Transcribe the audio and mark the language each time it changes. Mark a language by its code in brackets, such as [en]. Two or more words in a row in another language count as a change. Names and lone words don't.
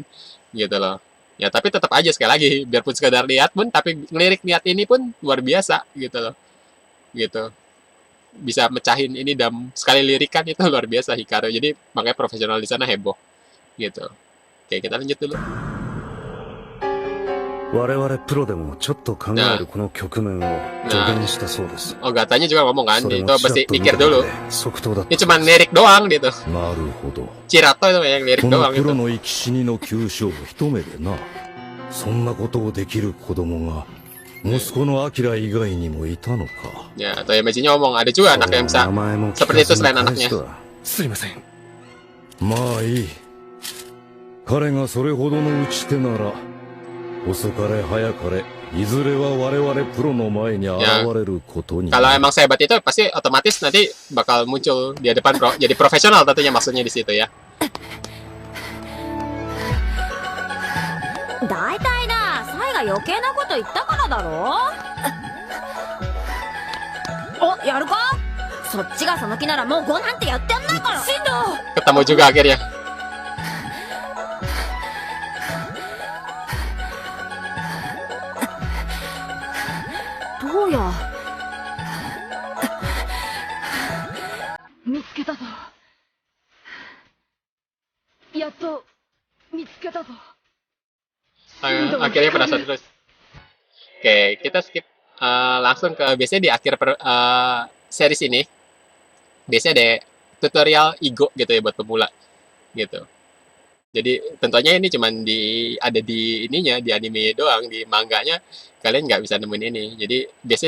[id] Gitu loh. Ya tapi tetap aja sekali lagi, biarpun sekedar lihat pun, tapi ngelirik niat ini pun luar biasa gitu loh. Gitu. Bisa mecahin ini dalam sekali lirikan itu luar biasa Hikaru. Jadi makanya profesional di sana heboh. Gitu. Oke, kita lanjut dulu. [ja] 我々プロでもちょっと考えるこの局面を助言したそうです。 [id] Oh, Gatanya juga ngomong kan, [ja] それ [id] itu [ja] もちらっ [id] pasti [ja] と見 [id] mikir [ja] ただ [id] dulu. [ja] けで即答だっ [id] Ini [ja] た [id] cuma lirik doang gitu. [ja] なるほど。 [id] Chirato itu yang lirik [ja] この [id] doang [ja] プロ [id] gitu. [ja] の生き死にの急所を一目でな。そんなことをできる子供が息子のアキラ以外にもいたのか。 [id] Ya, Toya Meiji-nya ngomong, ada juga anak yang [ja] そ [id] bisa [ja] の名前も聞 [id] seperti [ja] か [id] itu [ja] ずに [id] selain [ja] 返 [id] anaknya. [ja] した。すいません。まあいい。彼がそれほどの打ち手なら、遅かれ早かれ、いずれは我々プロの前に現れることに。 [id] Kalau emang sehebat itu pasti otomatis nanti bakal muncul di depan jadi profesional tentunya, maksudnya di situ ya. [ja] 大体なサイが余計なこと言ったからだろ。お、やるか。そっちがその気ならもう5なんてやってやんないから。進藤 [id] Ketemu juga akhirnya. [ja] どうや。見つけたぞ。やっと見つけたぞ。 [id] Akhirnya penasaran terus. Oke, kita skip langsung ke biasanya di akhir series ini. Biasanya ada tutorial Igo gitu ya buat pemula gitu. Jadi tentunya ini cuman ada di ininya, di anime doang, di manganya kalian nggak bisa nemuin ini.